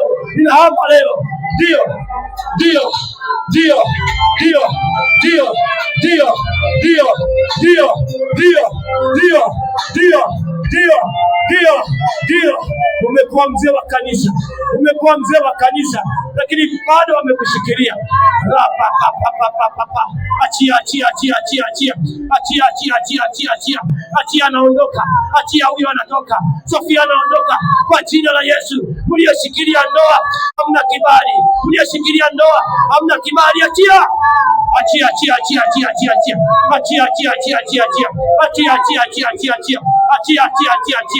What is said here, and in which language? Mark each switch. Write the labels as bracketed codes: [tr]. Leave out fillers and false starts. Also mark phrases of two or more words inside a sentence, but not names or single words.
[sw] Ninahama leo. Ndio. Ndio. Ndio. Ndio. Ndio. Ndio. Ndio. Ndio. Ndio. Ndio. Ndio. Ndio. Ndio. Ndio. Umekuwa mzee wa kanisa. Umekuwa mzee wa kanisa, lakini bado wamekushikilia. Achia, achia, achia, achia, achia. Achia, achia, achia, achia, achia. Achia anaondoka. Achia huyo anatoka. Sofia anaondoka kwa jina la Yesu. Mlioshikilia ndoa hamna kibali. Mlioshikilia ndoa hamna kibali. Achia. Achia, achia, achia, achia, achia, achia. Achia, achia, achia, achia, achia. Achia, achia, achia, achia, achia. Achia, achia, achia, achia.